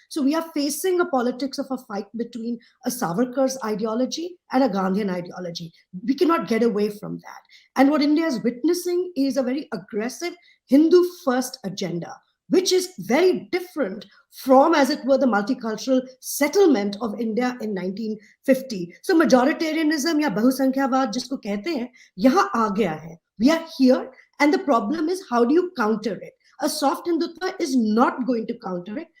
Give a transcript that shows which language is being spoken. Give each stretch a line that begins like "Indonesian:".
English: So we are facing a politics of a fight between a Savarkar's ideology and a Gandhian ideology. We cannot get away from that. And what India is witnessing is a very aggressive Hindu first agenda, which is very different from, as it were, the multicultural settlement of India in 1950.
Hindi: So majoritarianism या बहुसंख्यावाद जिसको कहते हैं, यहाँ आ गया है.
English: We are here, and the problem is, how do you counter it? A soft Hindutva is not going to counter it.